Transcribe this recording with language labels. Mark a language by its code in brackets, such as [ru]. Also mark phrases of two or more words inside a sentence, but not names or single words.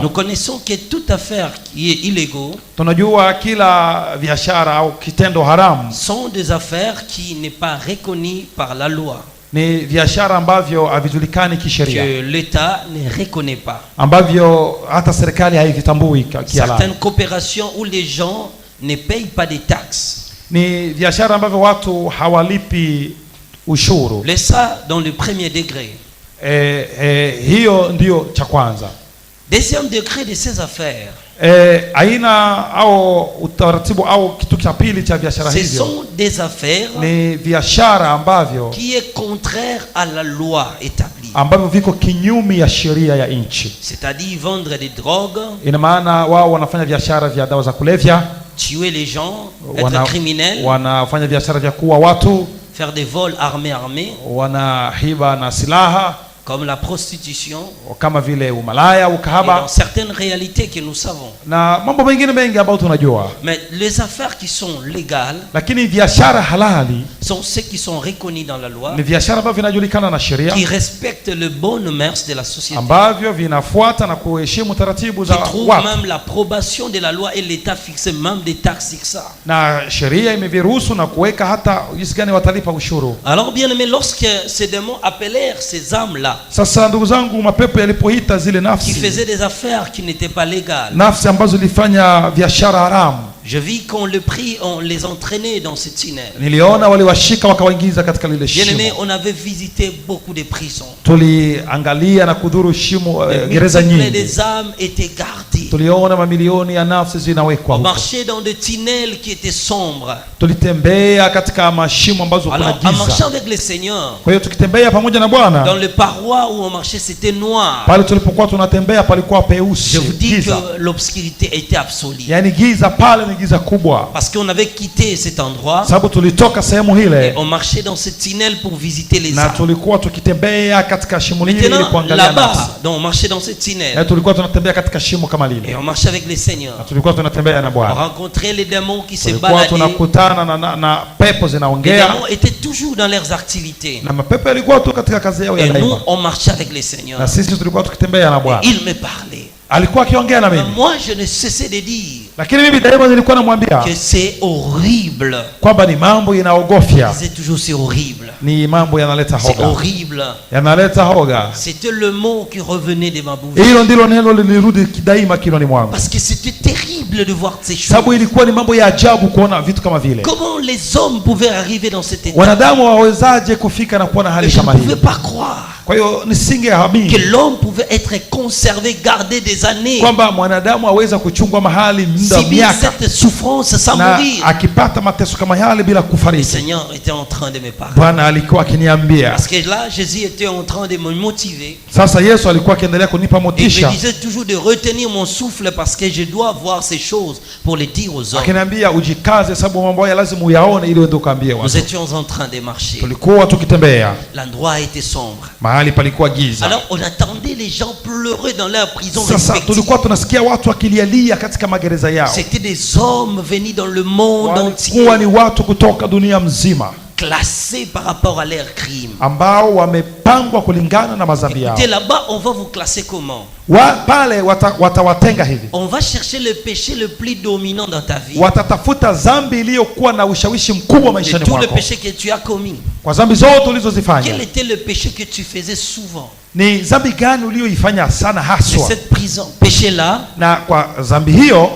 [fr] nous connaissons que toute affaire qui est illégale [sw] tunajua kila biashara au kitendo haramu [fr] sont des affaires qui n'est pas reconnues par la loi, [sw] ni biashara ambavyo havijulikani kisheria, [fr] que l'État ne reconnaît pas. [sw] ambavyo hata serikali haivitambui kihalali. [fr] Certaines coopérations où les gens ne payent pas des taxes. [sw] Ni biashara ambavyo watu hawalipi ushuru. [fr] Laisse ça dans le premier degré. [sw] Hiyo ndio cha kwanza. [fr] Deuxième degré de ces affaires. [sw] Aina au utaratibu au kitu cha pili cha biashara [fr] Ce [sw] hivyo [fr] sont des affaires [sw] ni biashara ambavyo [fr] qui est contraire à la loi établie. [sw] ambavyo viko kinyume ya sheria ya nchi. [fr] C'est-à-dire vendre des drogues, [sw] Ina maana wao wanafanya biashara vya dawa za kulevya, [fr] tuer les gens, être criminel, [sw] wanafanya biashara vya kuua watu, [fr] faire des vols armés, [sw] wanahiba na silaha, [fr] comme la prostitution, [sw] kama vile umalaya, [fr] et [sw] ukahaba [fr] dans certaines réalités que nous savons. [sw] na mambo mengine mengi ambayo tunajua. [fr] Mais les affaires qui sont légales [sw] Lakini biashara halali [fr] sont ceux qui sont reconnus dans la loi, [sw] ni biashara ambavyo vinajulikana na sheria, [fr] qui respectent le bonnes mœurs de la société, [sw] ambavyo vinafuata na kuheshimu taratibu [fr] qui [sw] za [fr] trouvent [sw] watu, [fr] même l'approbation de la loi et l'État fixe même des taxes sur ça. [sw] na sheria imeviruhusu na kuweka hata jinsi gani watalipa ushuru. [fr] Alors bien aimé, lorsque ces démons appelèrent ces âmes-là, [sw] Sasa ndugu zangu, mapepo yalipoita zile [fr] qui [sw] nafsi, [fr] faisaient des affaires qui n'étaient pas légales, [sw] nafsi ambazo zilifanya biashara haramu, [fr] je vis qu'on le prit, on les entraînait dans ce tunnel. [sw] niliona waliwashika wakawaingiza katika lile [fr] Bien aimé, [sw] shimo. [fr] on avait visité beaucoup de prisons. [sw] Tuliangalia na kudhuru shimo, gereza [fr] Multiples [sw] nyingi. [fr] des âmes étaient gardées. [sw] Tuliona mamilioni ya nafsi zinawekwa [fr] On [sw] huko. [fr] marchait dans des tunnels qui étaient sombres. [sw] Tulitembea katika mashimo ambazo kuna [fr] Alors, en marchant [sw] giza. [fr] avec le Seigneur, [sw] Kwa hiyo tukitembea pamoja na [fr] dans [sw] Bwana, [fr] les parois où on marchait, c'était noir. [sw] pale tulipokuwa tunatembea palikuwa [fr] Je [sw] peusi, [fr] vous dis [sw] giza. [fr] que l'obscurité était absolue. [sw] Yaani giza pale ni giza kubwa. [fr] Parce qu'on avait quitté cet endroit [sw] Sababu tulitoka sehemu [fr] et [sw] ile [fr] on marchait dans ce tunnel pour visiter les [sw] na [fr] âmes. [sw] tulikuwa tukitembea katika shimo lile ili [fr] Maintenant, [sw] kuangalia nafsi. [fr] là-bas, donc on marchait dans ce tunnel [sw] Na tulikuwa tunatembea katika shimo kama [fr] et [sw] lile. [fr] on marchait avec le Seigneur. [sw] Na tulikuwa tunatembea na [fr] On [sw] Bwana. [fr] rencontrait les démons qui se [sw] Tulikuwa [fr] baladaient. [sw] tunakutana na pepo [fr] Les [sw] zinaongea, [fr] démons étaient toujours dans leurs activités. [sw] na mapepo yalikuwa tu katika kazi yao ya [fr] Et nous, [sw] daima. [fr] on marchait avec le Seigneur. [sw] Na sisi tulikuwa tukitembea na Bwana. [fr] Il me parlait. [sw] Alikuwa akiongea na [fr] Mais [sw] mimi. [fr] moi, je ne cessais de dire [sw] Lakini mimi daima nilikuwa namwambia [fr] que c'est horrible. [sw] kwamba ni mambo inaogofya, [fr] C'est toujours c'est horrible. [sw] ni mambo yanaleta [fr] C'est [sw] hoga, [fr] horrible. [sw] yanaleta hoga. [fr] C'était le mot qui revenait de ma bouche. [sw] Hilo ndilo neno lilirudi daima kiloni mwangu, [fr] Parce que c'était terrible de voir ces choses. [sw] sababu ilikuwa ni mambo ya ajabu kuona vitu kama vile. [fr] Comment les hommes pouvaient arriver dans cet état? [sw] Wanadamu wawezaje kufika na kuwa na [fr] Et [sw] hali [fr] je ne [sw] kama [fr] pouvais [sw] hii? [fr] pas croire [sw] Kwa hiyo [fr] que [sw] nisingeamini [fr] l'homme pouvait être conservé, gardé des années, [sw] kwamba mwanadamu aweza kuchungwa mahali muda wa [fr] subir [sw] miaka [fr] cette souffrance sans [sw] na [fr] mourir. [sw] akipata mateso kama yale bila [fr] Le [sw] kufariki. [fr] Seigneur était en train de me parler. [sw] Bwana alikuwa akiniambia. [fr] Parce que là, Jésus était en train de me motiver. [sw] Sasa Yesu alikuwa akiendelea kunipa [fr] Et il me [sw] motisha, [fr] disait toujours de retenir mon souffle parce que je dois voir ces choses pour les dire aux hommes. [sw] akiniambia ujikaze, sababu mambo haya lazima uyaone ili uende ukaambie [fr] Nous [sw] watu. [fr] étions en train de marcher. [sw] Tulikuwa tukitembea, [fr] L'endroit était sombre. [sw] mahali palikuwa giza. [fr] Alors on attendait les gens pleurer dans leur prison [sw] Sasa [fr] respective. [sw] tulikuwa tunasikia watu wakilialia katika magereza yao. [fr] C'était des hommes venus dans le monde entier, [sw] Walikuwa ni watu kutoka dunia mzima [fr] classés par rapport à leurs crimes. [sw] ambao wamepangwa kulingana na madhambi yao. [fr] Écoutez, là-bas, on va vous classer comment? [sw] Pale watawatenga hivi, [fr] On va chercher le péché le plus dominant dans ta vie. [sw] watatafuta dhambi iliyokuwa na ushawishi mkubwa [fr] De [sw] maishani [fr] tout le [sw] mwako. [fr] péché que tu as commis. [sw] Kwa dhambi zote [fr] Quel [sw] ulizozifanya, [fr] était le péché que tu faisais souvent? [sw] ni dhambi gani uliyoifanya sana [fr] C'est [sw] haswa? [fr] cette prison, péché-là, [sw] Na kwa dhambi hiyo